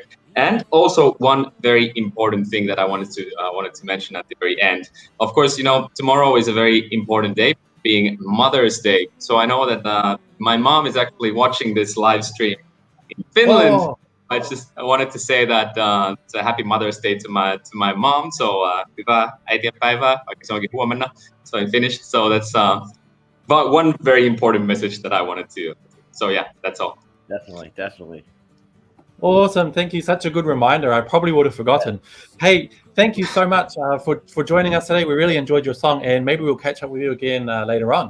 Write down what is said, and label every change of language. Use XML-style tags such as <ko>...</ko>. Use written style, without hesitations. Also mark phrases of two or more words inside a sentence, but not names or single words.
<en>And also one very important thing that I wanted to mention at the very end. Of course, tomorrow is a very important day, being Mother's Day. So I know that my mom is actually watching this live stream in Finland. Whoa. I wanted to say that it's a happy Mother's Day to my mom.</en> <fi>So hyvää äitienpäivää, vaikka se onkin huomenna.</fi> <en>So in Finnish. So that's but one very important message that I wanted to. So yeah, that's all. Definitely. Awesome. Thank you. Such a good reminder. I probably would have forgotten. Hey, thank you so much for joining us today. We really enjoyed your song, and maybe we'll catch up with you again later on.</en>